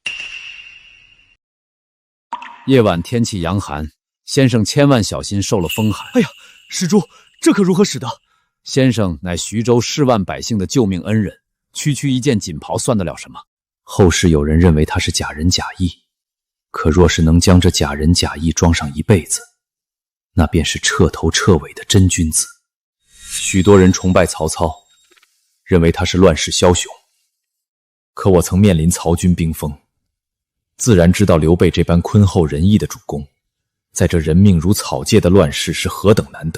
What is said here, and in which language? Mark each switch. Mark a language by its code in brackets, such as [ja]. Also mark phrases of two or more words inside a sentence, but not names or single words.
[zh] 夜晚天氣陽寒，先生千萬小心受了風寒。哎呀，施主，這可如何使得？先生乃徐州10萬百姓的救命恩人，区区一件锦袍算得了什么？后世有人認為他是假仁假義，可若是能將這假仁假義裝上一輩子，那便是徹頭徹尾的真君子。許多人崇拜曹操，認為他是亂世梟雄，可我曾面臨曹軍兵鋒，自然知道劉備這般坤厚仁義的主公，在這人命如草芥的亂世是何等難得。